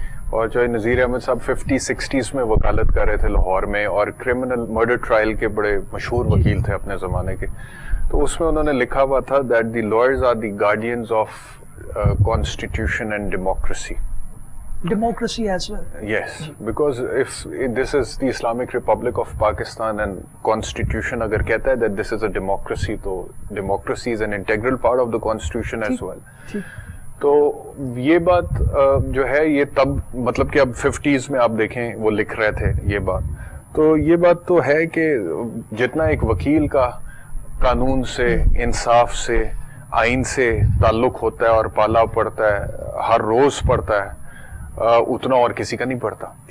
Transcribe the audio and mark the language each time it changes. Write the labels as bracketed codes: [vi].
[ur] اور جو نذیر احمد صاحب 50-60s میں وکالت کر رہے تھے لاہور میں, اور کرمنل مرڈر ٹرائل کے بڑے مشہور وکیل تھے اپنے زمانے کے. تو اس میں انہوں نے لکھا ہوا تھا [en] That the lawyers are the guardians of constitution and democracy. Democracy as well. Yes, because if this is the Islamic Republic of Pakistan and Constitution [ur] agar kehta hai [en] that this is a democracy, to democracy is an integral part of the Constitution as well. [ur] تو یہ بات جو ہے یہ تب مطلب کہ اب 50s میں آپ دیکھیں وہ لکھ رہے تھے یہ بات. تو یہ بات تو ہے کہ جتنا ایک وکیل کا قانون سے, انصاف سے, آئین سے تعلق ہوتا ہے اور پالا پڑتا ہے, ہر روز پڑتا ہے, اتنا اور کسی کا نہیں پڑتا.